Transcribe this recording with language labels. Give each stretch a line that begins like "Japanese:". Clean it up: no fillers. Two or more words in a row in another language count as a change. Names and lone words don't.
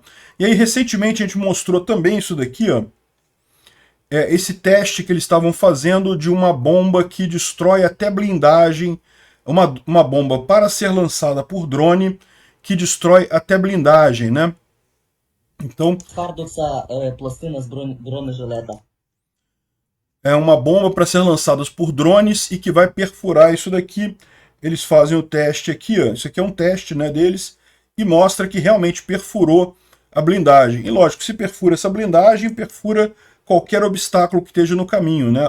Portuguese: E aí, recentemente, a gente mostrou também isso daqui, ó, esse teste que eles estavam fazendo de uma bomba que destrói até blindagem, uma bomba para ser lançada por drone, que destrói até blindagem, né? Então,
Ukrainian: пластина з бронежилета.
Portuguese: é uma bomba para ser lançada por drones e que vai perfurar isso daqui. Eles fazem o teste aqui, ó. Isso aqui é um teste, né, deles, e mostra que realmente perfurou a blindagem. E lógico, se perfura essa blindagem, perfura qualquer obstáculo que esteja no caminho, né?